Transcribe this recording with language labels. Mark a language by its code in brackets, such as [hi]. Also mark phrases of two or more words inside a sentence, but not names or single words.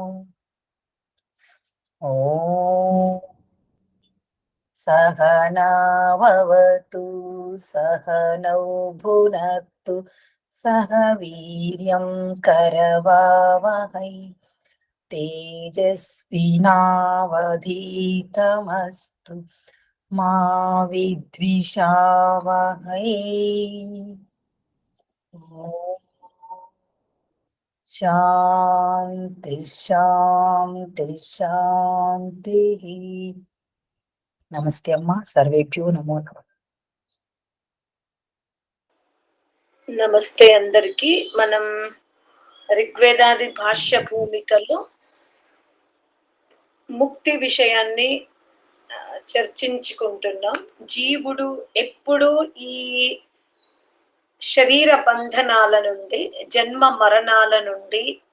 [sa] ॐ सहनाववतु सहनौ भुनक्तु सह वीर्यं करवावहै तेजस्विनावधीतमस्तु मा विद्विषावहै. ॐ शान्ति शान्ति शान्तिः. नमस्ते अम्मा, सर्वेभ्यो नमो नमः. [te] నమస్తే అందరికి. మనం ఋగ్వేదాది భాష్య భూమికలో ముక్తి విషయాన్ని చర్చించుకుంటున్నాం. జీవుడు ఎప్పుడు ఈ శరీర బంధనాల నుండి, జన్మ మరణాల నుండి,